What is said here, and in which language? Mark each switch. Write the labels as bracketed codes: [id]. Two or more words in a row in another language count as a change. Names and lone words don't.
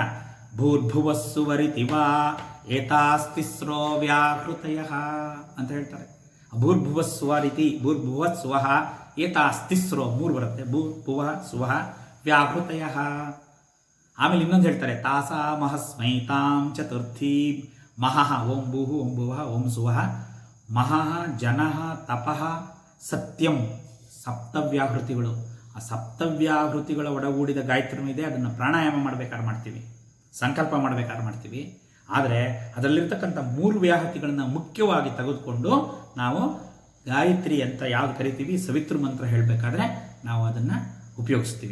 [sa] ಭೂರ್ಭುವಸ್ಸುವರಿತಿವಾ ಏತಾಸ್ತಿಸ್ರೋ ವ್ಯಾಹೃತಯ [kn] ಅಂತ ಹೇಳ್ತಾರೆ. [sa] ಭೂರ್ಭುವಸ್ಸುವರಿತಿ, ಭೂರ್ಭುವಸ್ಸುವಹ ಏತಾಸ್ತಿಸ್ರೋ 3 ಬರುತ್ತೆ. ಭೂರ್ಭುವ ಸುವಹ ವ್ಯಾಹೃತಯ. [kn] ಆಮೇಲೆ ಇನ್ನೊಂದು ಹೇಳ್ತಾರೆ, [sa] ತಾಸಾ ಮಹಸ್ಮೈತಾಂ ಚತುರ್ಥಿ ಮಹಃ. ಓಂ ಭೂಹು ಓಂ ಭುವಃ ಓಂ ಸುವಃ ಮಹಃ ಜನಃ ತಪಃ ಸತ್ಯಂ. [kn] ಸಪ್ತವ್ಯಾಹೃತಿಗಳು. ಆ ಸಪ್ತವ್ಯಾಹೃತಿಗಳ ಒಡಗೂಡಿದ ಗಾಯತ್ರಿನೂ ಇದೆ. ಅದನ್ನು ಪ್ರಾಣಾಯಾಮ ಮಾಡಬೇಕಾದ್ರೆ ಮಾಡ್ತೀವಿ, ಸಂಕಲ್ಪ ಮಾಡಬೇಕಾದ್ರೆ ಮಾಡ್ತೀವಿ. ಆದರೆ ಅದರಲ್ಲಿರ್ತಕ್ಕಂಥ 3 ವ್ಯಾಹೃತಿಗಳನ್ನು ಮುಖ್ಯವಾಗಿ ತೆಗೆದುಕೊಂಡು ನಾವು ಗಾಯತ್ರಿ ಅಂತ ಯಾವ್ದು ಕರಿತೀವಿ, ಸವಿತೃ ಮಂತ್ರ ಹೇಳಬೇಕಾದ್ರೆ ನಾವು ಅದನ್ನು ಉಪಯೋಗಿಸ್ತೀವಿ.